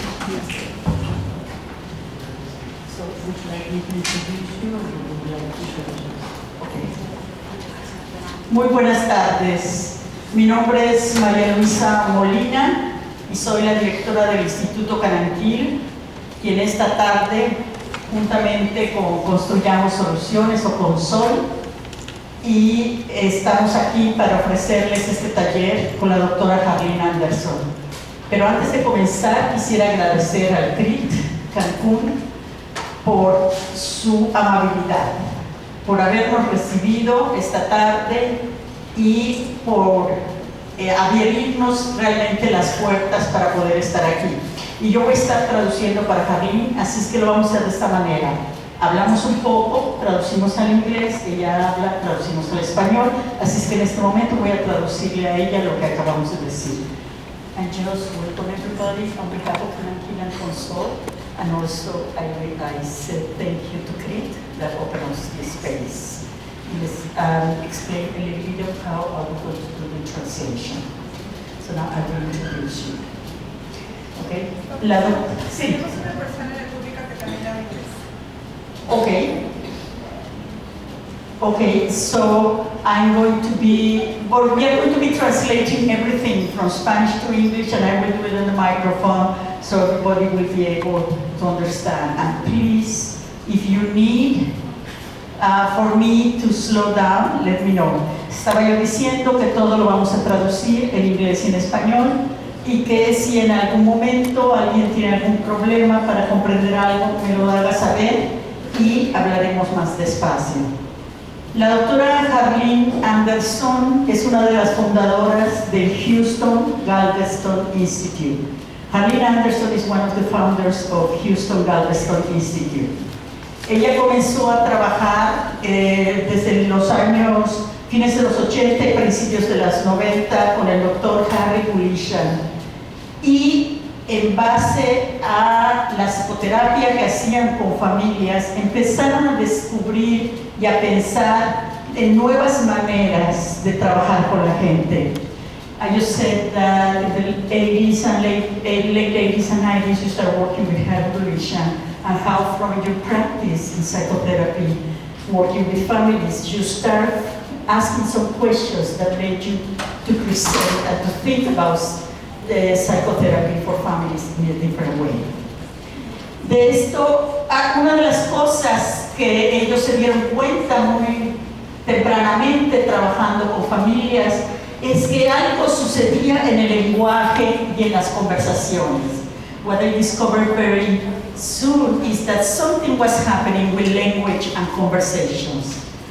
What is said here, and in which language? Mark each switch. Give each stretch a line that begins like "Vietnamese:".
English: So, would you like me to introduce you or would you like to introduce?
Spanish: Okay. Muy buenas tardes. Mi nombre es María Luisa Molina y soy la directora del Instituto Cananquil, y en esta tarde, juntamente con Construyamos Soluciones o Consol, y estamos aquí para ofrecerles este taller con la doctora Harleen Anderson. Pero antes de comenzar, quisiera agradecer al CRIT Cancún por su amabilidad, por habernos recibido esta tarde y por abrirnos realmente las puertas para poder estar aquí. Y yo voy a estar traduciendo para Harleen, así es que lo vamos a hacer de esta manera. Hablamos un poco, traducimos al inglés, ella habla, traducimos al español, así es que en este momento voy a traducirle a ella lo que acabamos de decir.
English: And just welcome everybody on behalf of Cananquil and Consol, and also I said thank you to CRIT that opened us this space. Let's explain a little bit of how I'm going to do the translation. So now I will introduce you.
Spanish: Okay? Sí. Tenemos una persona en República que también habla inglés.
English: Okay. Okay, so we are going to be translating everything from Spanish to English, and I will do it on the microphone so everybody will be able to understand. And please, if you need for me to slow down, let me know.
Spanish: Estaba yo diciendo que todo lo vamos a traducir en inglés y en español, y que si en algún momento alguien tiene algún problema para comprender algo, me lo haga saber y hablaremos más despacio. La doctora Harleen Anderson es una de las fundadoras del Houston Galveston Institute.
English: Harleen Anderson is one of the founders of Houston Galveston Institute.
Spanish: Ella comenzó a trabajar desde los años fines de los 80 y principios de los 90 con el doctor Harry Gulishan, y en base a la psicoterapia que hacían con familias, empezaron a descubrir y a pensar en nuevas maneras de trabajar con la gente.
English: I just said that in the 80s and late 80s and 90s you started working with Harry Gulishan, and how from your practice in psychotherapy, working with families, you start asking some questions that led you to present and to think about the psychotherapy for families in a different way.
Spanish: De esto, una de las cosas que ellos se dieron cuenta muy tempranamente trabajando con familias es que algo sucedía en el lenguaje y en las conversaciones.
English: What they discovered very soon is that something was happening with language and conversations.